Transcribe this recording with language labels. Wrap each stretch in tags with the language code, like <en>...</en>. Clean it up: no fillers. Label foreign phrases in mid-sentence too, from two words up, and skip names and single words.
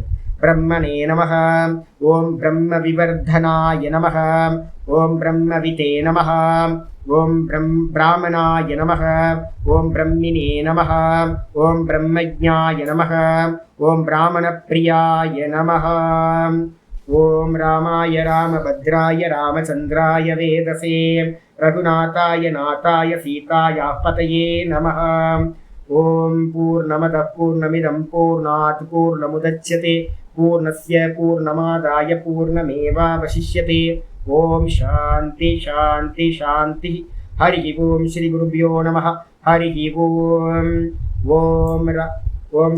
<sa>பிரம்மனே நமஹ, ஓம் பிரம்ம விவர்தனாய நமஹ, ஓம் பிரம்மவிதே நமஹ, ஓம் பிராமணாய நமஹ, ஓம் பிரம்மினே நமஹ, ஓம் பிரம்மஜ்ஞாய நமஹ, ஓம் பிராமணப்பிரியாய நமஹ, ஓம் ராமாய ராமபத்ராய ராமச்சந்திராய வேதசே ரகுநாதாய நாதாய சீதாய பதயே நமஹ. ஓம் பூர்ணமதః பூர்ணமிதம் பூர்ணாத் பூர்ணமுதச்யதே பூர்ணஸ்ய பூர்ணமாதாய பூர்ணமேவாவசிஷ்யதே. ஓம் சாந்தி சாந்தி சாந்தி. ஹரி ஓம் ஸ்ரீ குருभ्यो நமஹ. ஹரி ஓம். ஓம்</sa>